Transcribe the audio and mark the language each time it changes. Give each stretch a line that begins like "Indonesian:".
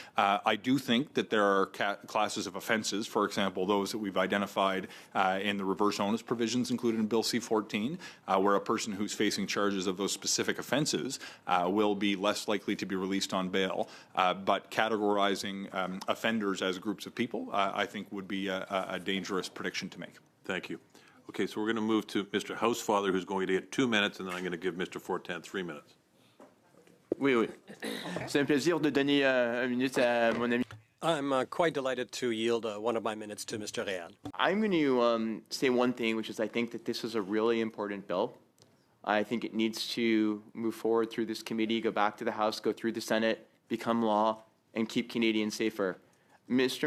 English: I do think that there are classes of offenses, for example, those that we've identified in the reverse onus provisions included in Bill C-14, where a person who's facing charges of those specific offenses will be less likely to be released on bail. But categorizing offenders as groups of people, I think, would be a dangerous prediction to make. Thank you. Okay, so we're going to move to Mr. Housefather, who's going to get 2 minutes, and then I'm going to give Mr. Fortin 3 minutes.
French: Oui, oui. C'est un plaisir de donner une minute à mon ami.
English: I'm quite delighted to yield one of my minutes to Mr. Réal. I'm going to say one thing, which is I think that this is a really important bill. I think it needs to move forward through this committee, go back to the House, go through the Senate, become law, and keep Canadians safer. Mr.